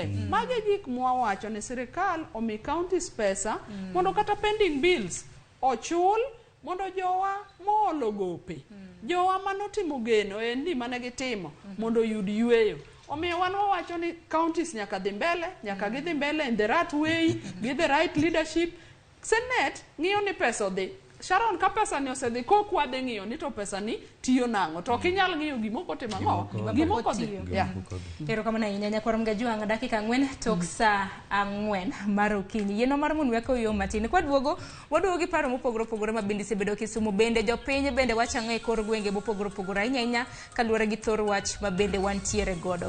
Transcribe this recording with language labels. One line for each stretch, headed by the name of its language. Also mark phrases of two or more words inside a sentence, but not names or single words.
Luo (Kenya and Tanzania): Mage gik mwawacho ni sirikal omi counties pesa mondo kata
English: pending bills
Luo (Kenya and Tanzania): ochul mondo jowa moolo gope, jowa manotimo geno endi mane gitimo mondo yud yweyo. Omiyo wan wawacho ni counties nyaka dhi mbele, nyaka gidhi mbele
English: in the right way, with the right leadership.
Luo (Kenya and Tanzania): Senet ng'iyo ni pesa odhi. Sharon, ka pesa ni osedhi kokwa de ng'iyo ni to pesa ni tiyo nang'o. To kinyal ng'iyo gimoko timo ang'o? Gimoko dhi. Ero kama na inyanya kwa mgajuanga dakika 4 tok saa 4 mar okinyi. Yeno mar mun weko yo matin. Kwa waduogi paro mopogore mabindi sebedo kisumo bende jopiny bende wachang'o e kor gwenge mopogore ahinya kaluwore gi thor wach mabende wantiere godo.